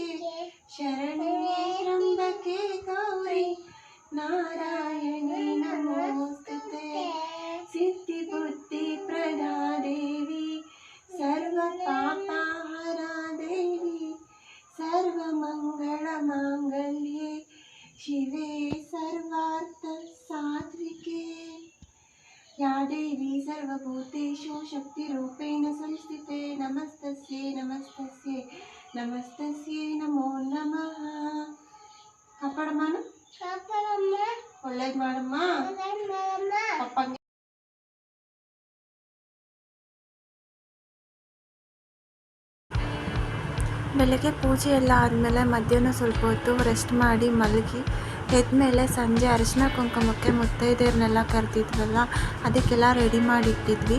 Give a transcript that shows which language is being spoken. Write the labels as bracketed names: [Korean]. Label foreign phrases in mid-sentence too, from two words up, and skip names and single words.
[Sanskrit] ಶರಣ್ಯೆ ತ್ರ್ಯಂಬಕೆ ಗೌರಿ ನಾರಾಯಣಿ ನಮೋಸ್ತುತೆ, ಸಿದ್ಧಿ ಬುದ್ಧಿ ಪ್ರದಾ ದೇವಿ ಸರ್ವ ಪಾಪಹರ ದೇವಿ, ಸರ್ವಮಂಗಳ ಮಾಂಗಲ್ಯೆ ಶಿವೆ ಸರ್ವಾರ್ಥ ಸಾತ್ವಿಕೆ, या देवी सर्वभूतेषु शक्तिरूपेण संस्थिते, नमस्तस्यै नमस्तस्यै नमस्तस्यै नमो नमः. [Kannada] ಕಾಪಾಡಮ್ಮ, ಒಳ್ಳೇದು ಮಾಡಮ್ಮ ಪಪ್ಪಂಗೆ. ಬೆಳಗ್ಗೆ ಪೂಜೆ ಎಲ್ಲ ಆದಮೇಲೆ ಮಧ್ಯಾಹ್ನ ಸ್ವಲ್ಪ ಹೊತ್ತು ರೆಸ್ಟ್ ಮಾಡಿ ಮಲಗಿ ಎದ್ಮೇಲೆ ಸಂಜೆ ಅರಿಶಿನ ಕುಂಕುಮಕ್ಕೆ ಮುತ್ತೈದೆಯರನ್ನೆಲ್ಲ ಕರೆದಿದ್ವಲ್ಲ, ಅದಕ್ಕೆಲ್ಲ ರೆಡಿ ಮಾಡಿಟ್ಟಿದ್ವಿ.